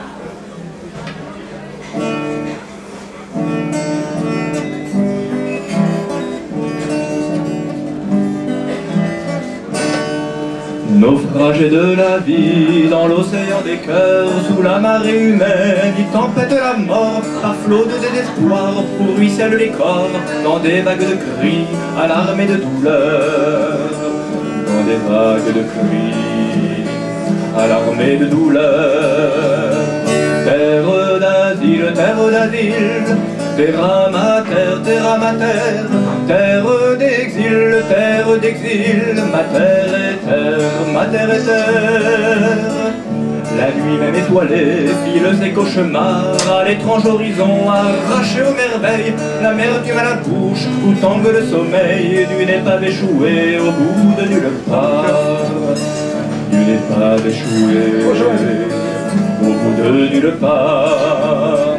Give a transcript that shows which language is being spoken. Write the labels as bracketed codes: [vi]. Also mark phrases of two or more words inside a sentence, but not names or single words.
[fr] Naufragé de la vie dans l'océan des cœurs, sous la marée humaine, il tempête la mort, par flot de désespoir, où ruissellent les corps, dans des vagues de cris, alarmés de douleur. Dans des vagues de cris, alarmés de douleur. Terre d'asile, [la] terra mater, terra mater, [fr] terre d'exil, mater et terre, mater et terre. La nuit même étoilée file ses cauchemars à l'étrange horizon, arraché aux merveilles, l'amertume à la bouche, où tangue le sommeil d'une épave échouée au bout de nulle part. D'une épave échouée au bout de nulle part.